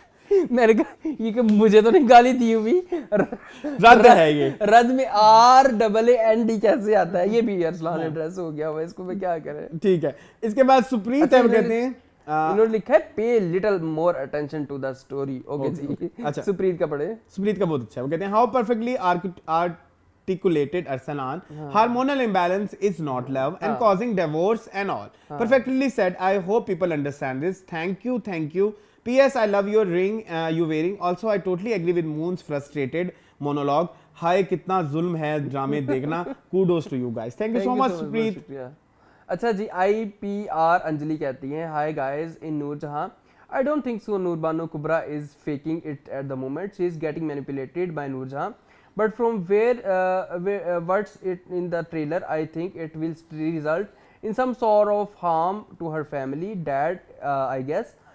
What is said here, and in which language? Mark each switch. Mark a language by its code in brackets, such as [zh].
[hi] मैंने कहा ये कि मुझे तो नहीं गाली दी हुई, रद्द है ये, रद्द में RAAND कैसे आता है? ये भी अरसलान एड्रेस हो गया हुआ है, इसको मैं क्या करें। ठीक है, इसके बाद सुप्रीत है कहते हैं इन्होंने लिखा है [en] Pay little more attention to the story. [hi] Okay जी, अच्छा सुप्रीत का पढ़े। सुप्रीत का बहुत अच्छा है, वो कहते हैं [en] How perfectly articulated Arsalan, hormonal imbalance is not love and causing divorce and all. Perfectly said. I hope people understand this. Thank you. PS, I love your ring you wearing. Also, I totally agree with Moon's frustrated monologue. [hi] हाय कितना जुल्म है ड्रामे देखना। [en] Kudos to you guys. Thank you so much Supreet. [hi] अच्छा जी, IPR Anjali कहती हैं [en] Hi guys in Noorjahan I don't think so Nurbano Kubra is faking it at the moment. She is getting manipulated by Noorjahan. But from what's it in the trailer, I think it will result in some sort of harm to her family, dad, I guess.